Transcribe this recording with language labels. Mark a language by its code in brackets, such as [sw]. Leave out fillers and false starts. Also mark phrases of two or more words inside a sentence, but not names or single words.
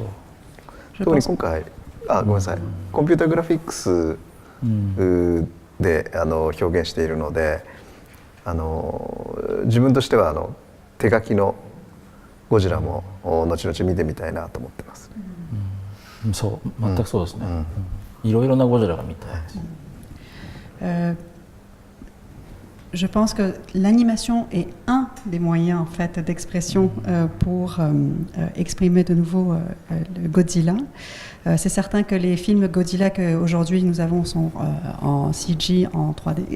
[ja] 特に今回、ごめんなさい、コンピュータグラフィックスで表現しているので、自分としては手書きのゴジラも後々見てみたいなと思ってます。そう、全くそうですね。いろいろなゴジラが見たいです。 [fr] Je pense que l'animation est un des moyens en fait d'expression pour exprimer de nouveau le Godzilla. C'est certain que les films Godzilla qu'aujourd'hui nous avons sont en CG, en 3D.